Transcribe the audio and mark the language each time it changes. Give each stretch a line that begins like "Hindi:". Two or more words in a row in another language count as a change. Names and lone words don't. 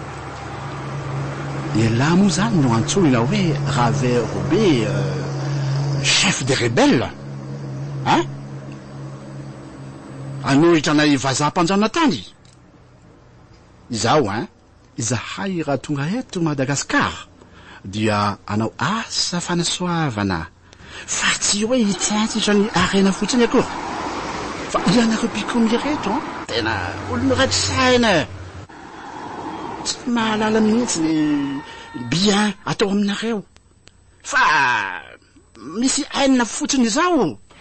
Malagasy: Ialahy moa zany no antsonina hoe Ravet Robert,
French: chef des rebelles, hein?
Malagasy: Anohitra nay vazaha-mpanjana tany izao, hein? Izahay raha tonga eto Madagasikara dia anao asa fanasoavana fa tsy hoe hitsaitsitra ny arena fotsiny akory fa ianareo mpikomy reto tena olona ratsy saina tsy mahalala mihitsy ny bien atao aminareo fa misy hainina fotsiny izao.